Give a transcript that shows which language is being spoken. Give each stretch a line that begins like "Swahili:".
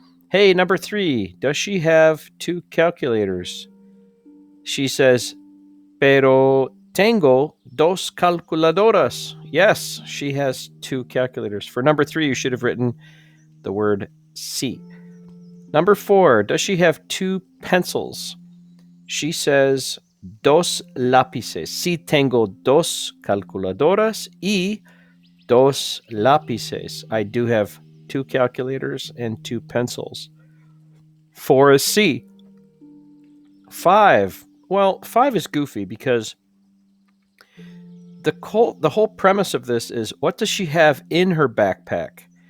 English: Hey, number 3, does she have 2 calculators? She says,
Spanish: pero tengo 2 calculadoras.
English: Yes, she has 2 calculators. For number 3, you should have written the word sí. Number 4, does she have 2 pencils? She says, 2 lápices.
Spanish: Sí tengo 2 calculadoras y 2 lápices.
English: I do have 2 calculators and 2 pencils. 4 is C. 5. Well, 5 is goofy because the whole premise of this is, what does she have in her backpack?